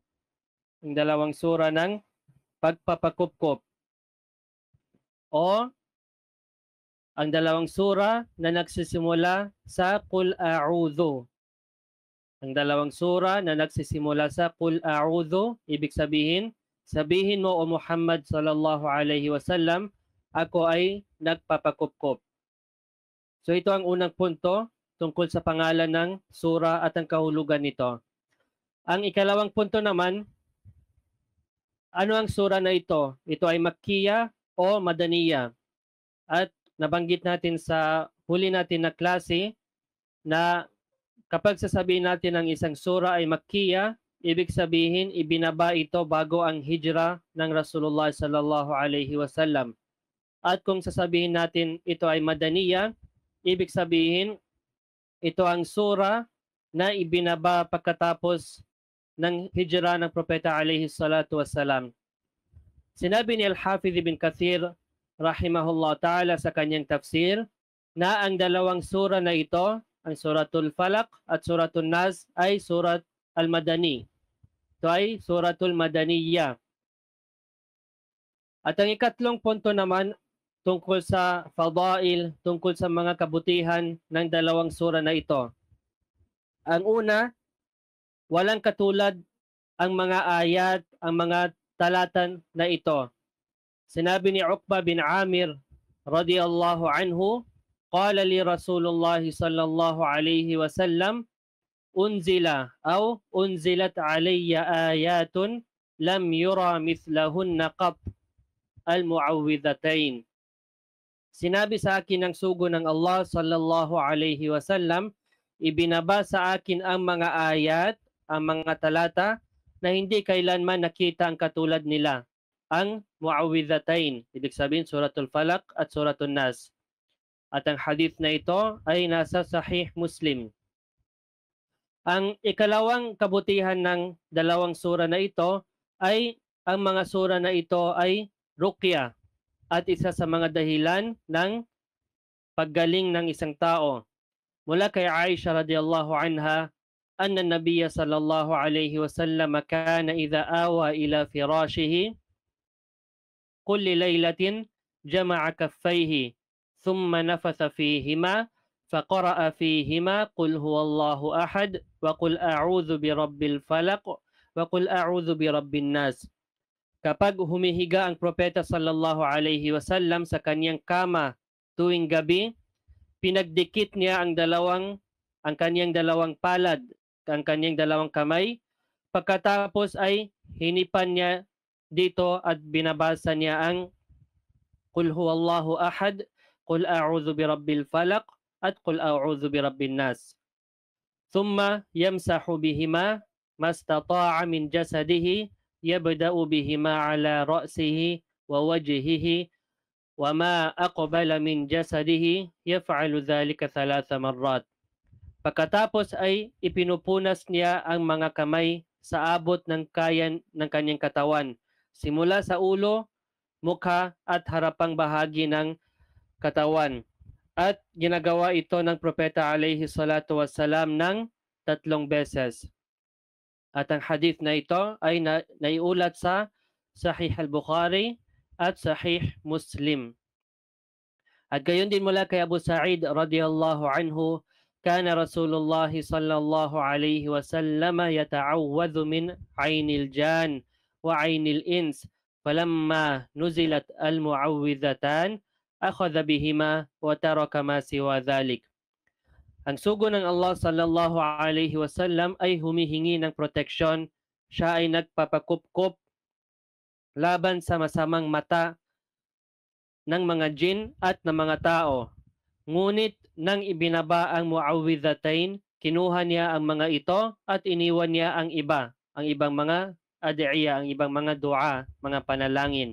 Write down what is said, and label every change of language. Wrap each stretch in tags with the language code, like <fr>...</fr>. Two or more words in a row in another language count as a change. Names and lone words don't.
<tl>Ang dalawang sura ng pagpapakupkop. O ang dalawang sura na nagsisimula sa</tl> <ar>قل أعوذ.</ar> <tl>Ang dalawang sura na nagsisimula sa</tl> <ar>قل أعوذ,</ar> <tl>ibig sabihin, sabihin mo o Muhammad</tl> <ar>صلى الله عليه وسلم,</ar> <tl>ako ay nagpapakupkop. So ito ang unang punto tungkol sa pangalan ng sura at ang kahulugan nito. Ang ikalawang punto naman, ano ang sura na ito? Ito ay Makkiya o Madaniya. At nabanggit natin sa huli natin na klase na kapag sasabihin natin ang isang sura ay Makkiya, ibig sabihin ibinaba ito bago ang hijrah ng</tl> <ar>رسول الله صلى الله عليه وسلم.</ar> <tl>At kung sasabihin natin ito ay Madaniya, ibig sabihin ito ang sura na ibinaba pagkatapos ng hijrah ng propeta</tl> <ar>عليه الصلاة والسلام.</ar> <tl>Sinabi ni Al-Hafidh ibn Kathir</tl> <ar>رحمه الله تعالى</ar> <tl>sa kanyang tafsir na ang dalawang sura na ito, ang Suratul Falaq at Suratul Nas, ay</tl> <ar>سورة المدني.</ar> <tl>Ito ay</tl> <ar>سورة مدنية.</ar> <tl>At ang ikatlong punto naman tungkol sa fadail, tungkol sa mga kabutihan ng dalawang sura na ito. Ang una, walang katulad ang mga ayat, ang mga talatan na ito. Sinabi ni</tl> <ar>عقبة بن عامر رضي الله عنه قال لي رسول الله صلى الله عليه وسلم أنزل أو أنزلت علي آيات لم ير مثلهن قط المعوذتين.</ar> <tl>Sinabi sa akin ng sugo ng Allah</tl> <ar>صلى الله عليه وسلم,</ar> <tl>ibinaba sa akin ang mga ayat, ang mga talata na hindi kailanman nakita ang katulad nila, ang Mu'awwidhatain, ibig sabihin Suratul Falaq at Suratul Nas. At ang hadith na ito ay nasa Sahih Muslim. Ang ikalawang kabutihan ng dalawang sura na ito ay ang mga sura na ito ay ruqya at isa sa mga dahilan ng paggaling ng isang tao. Mula kay</tl> <ar>عائشة رضي الله عنها, أن النبي صلى الله عليه وسلم كان إذا آوى إلى فراشه كل ليلة جمع كفيه ثم نفث فيهما فقرأ فيهما قل هو الله أحد وقل أعوذ برب الفلق وقل أعوذ برب الناس.</ar> <tl>Kapag humihiga ang propeta</tl> <ar>صلى الله عليه وسلم</ar> <tl>sa kanyang kama tuwing gabi, pinagdikit niya ang kanyang dalawang palad, ang kanyang dalawang kamay. Pagkatapos ay hinipan niya dito at binabasa niya ang</tl> <ar>قل هو الله أحد قل أعوذ برب الفلق,</ar> <tl>at</tl> <ar>قل أعوذ برب الناس. ثم يمسح بهما ما استطاع من جسده يبدأ بهما على رأسه ووجهه وما أقبل من جسده يفعل ذلك 3 مرات.</ar> <tl>Pagkatapos ay ipinupunas niya ang mga kamay sa abot ng kanyang katawan, simula sa ulo, mukha at harapang bahagi ng katawan. At ginagawa ito ng propeta</tl> <ar>عليه الصلاة والسلام</ar> <tl>ng 3 beses. At ang hadith na ito ay naiulat sa Sahih al-Bukhari at Sahih Muslim. At gayon din mula kay</tl> <ar>أبو سعيد رضي الله عنه كان رسول الله صلى الله عليه وسلم يتعوذ من عين الجان وعين الإنس فلما نزلت المعوذتان أخذ بهما وترك ما سوى ذلك.</ar> <tl>Ang sugo ng Allah</tl> <ar>صلى الله عليه وسلم</ar> <tl>ay humihingi ng proteksyon. Siya ay nagpapakupkop laban sa masamang mata ng mga jin at ng mga tao. Ngunit nang ibinaba ang mu'awwidhatain, kinuha niya ang mga ito at iniwan niya ang ibang mga ad'iya, ang ibang mga dua, mga panalangin.</tl>